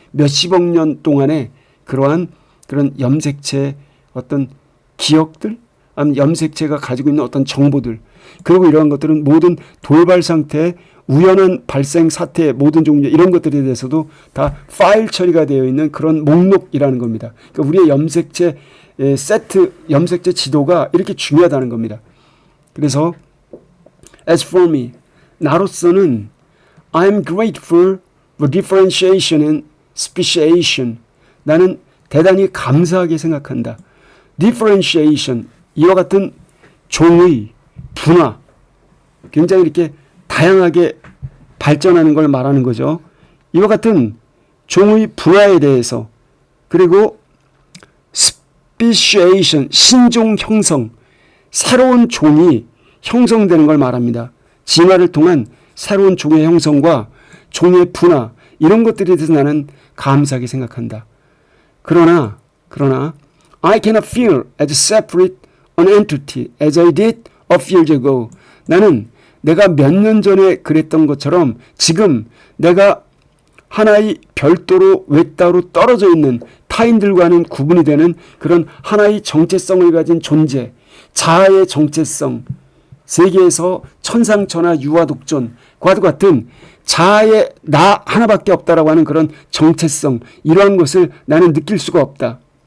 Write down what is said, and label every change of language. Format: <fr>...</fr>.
<ko>몇십억 년 동안의 그런 염색체 어떤 기억들, 아니면 염색체가 가지고 있는 어떤 정보들, 그리고 이러한 것들은 모든 돌발 상태, 우연한 발생 사태, 모든 종류 이런 것들에 대해서도 다 파일 처리가 되어 있는 그런 목록이라는 겁니다. 그러니까 우리의 염색체 세트, 염색체 지도가 이렇게 중요하다는 겁니다. 그래서</ko> <en>as for me,</en> <ko>나로서는</ko> <en>I am grateful for differentiation and speciation.</en> <ko>나는 대단히 감사하게 생각한다. differentiation, 이와 같은 종의 분화, 굉장히 이렇게 다양하게 발전하는 걸 말하는 거죠. 이와 같은 종의 분화에 대해서, 그리고 speciation, 신종 형성, 새로운 종이 형성되는 걸 말합니다. 진화를 통한 새로운 종의 형성과 종의 분화, 이런 것들에 대해서 나는 감사하게 생각한다. 그러나</ko> <en>I cannot feel as separate an entity as I did a few years ago.</en> <ko>나는 내가 몇 년 전에 그랬던 것처럼 지금 내가 하나의 별도로 외따로 떨어져 있는 타인들과는 구분이 되는 그런 하나의 정체성을 가진 존재, 자아의 정체성, 세계에서 천상천하 유아독존과도 같은 자아의 나 하나밖에 없다라고 하는 그런 정체성, 이러한 것을 나는 느낄 수가 없다.</ko>